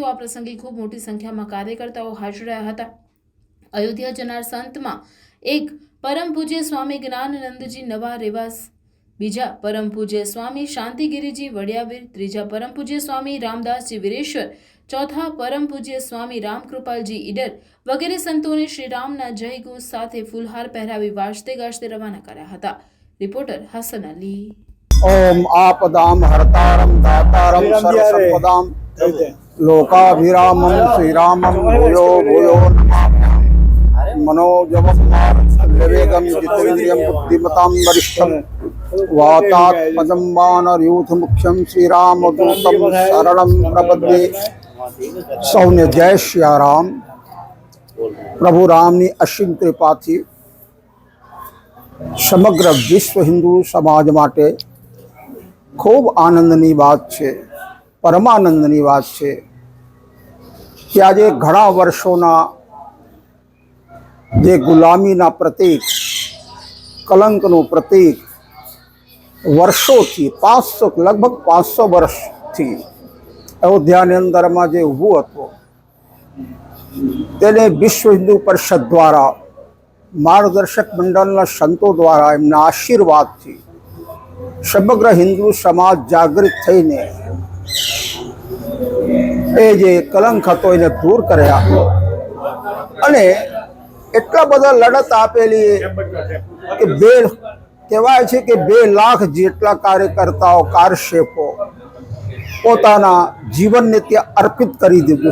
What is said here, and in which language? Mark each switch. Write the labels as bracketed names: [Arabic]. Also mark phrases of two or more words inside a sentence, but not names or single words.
[Gujarati] આ પ્રસંગે ખૂબ મોટી સંખ્યામાં કાર્યકર્તાઓ હાજર રહ્યા હતા। અયોધ્યા જનાર સંતમાં એક પરમ પૂજ્ય સ્વામી જ્ઞાનનંદજી નવા રેવાસ, બીજા પરમ પૂજ્ય સ્વામી શાંતિગીરીજી વડિયાવીર, ત્રીજા પરમ પૂજ્ય સ્વામી રામદાસજી વીરેશ્વર, ચોથા પરમ પૂજ્ય સ્વામી રામકૃપાલજી ઈડર વગેરે સંતોને શ્રી રામના જય ઘોષ સાથે ફૂલહાર પહેરાવી વાજતે ગાજતે રવાના કર્યા હતા। રિપોર્ટર હસન અલી। [Sanskrit] ओम आपदाम हरतारम दातारम सर्वसंपदाम लोकाभिरामं श्रीरामं भूयो भूयो नमाम्यहम्। मनोजवसमारवेगं जितेन्द्रियं बुद्धिमतां वरिष्ठं वातात्मजं वानरयूथमुख्यं श्रीरामदूतं शरणं प्रपद्ये। [Gujarati] સૌને જય શ્રી રામ। પ્રભુ રામની અસીમ કૃપાથી સમગ્ર વિશ્વ હિંદુ સમાજ માટે ખૂબ આનંદની બાત છે, પરમાનંદની બાત છે કે આજ ઘણા વર્ષોના જે ગુલામીના પ્રતીક, કલંકનું પ્રતીક વર્ષોથી 500 લગભગ 500 વર્ષથી અયોધ્યાની અંદરમાં જે ઊભું હતું તેને વિશ્વ હિન્દુ પરિષદ દ્વારા માર્ગદર્શક મંડળના સંતો દ્વારા એમના આશીર્વાદથી સમગ્ર હિંદુ સમાજ જાગૃત થઈને એ જે કલંક હતો એને દૂર કર્યા અને એટલા બધા લડત આપેલી કે બે કહેવાય છે કે 2 લાખ જેટલા કાર્યકર્તાઓ કારશેપો પોતાના જીવનને ત્યાં અર્પિત કરી દીધું,